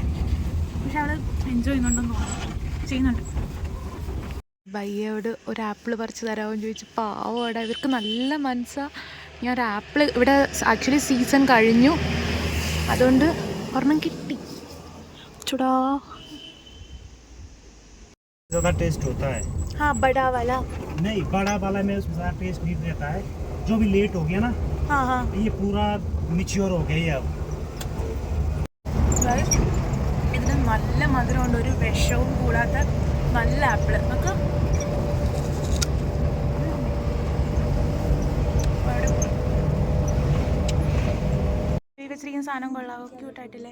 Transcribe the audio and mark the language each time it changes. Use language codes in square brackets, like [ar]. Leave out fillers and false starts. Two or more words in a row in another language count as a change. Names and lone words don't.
[ml] പക്ഷെ അവൾ എൻജോയ് ചെയ്യുന്നുണ്ട്. ബയ്യയോട് ഒരു ആപ്പിൾ പറിച്ച് തരാമെന്ന് ചോദിച്ചു. പാവോടെ, ഇവർക്ക് നല്ല മനസ്സാണ്. ഞാൻ ഒരു ആപ്പിൾ, ഇവിടെ ആക്ച്വലി സീസൺ കഴിഞ്ഞു, അതുകൊണ്ട് ഒരെണ്ണം കിട്ടി. ചുടാ. [hi] ज़्यादा टेस्ट होता है. हाँ, बड़ा वाला नहीं, बड़ा वाला में उसमें ज़्यादा टेस्ट नहीं रहता है. जो भी लेट हो गया ना, हाँ हाँ, ये पूरा मिच्योर हो गया अब. [ml] ഇതിന് നല്ല മധുരമുണ്ട്, ഒരു വിഷവും കൂടാത്ത നല്ല ആപ്പിള്. നമുക്ക് വെച്ചിരിക്കുന്ന സാധനം കൊള്ളാവോ, ക്യൂട്ടായിട്ടില്ലേ?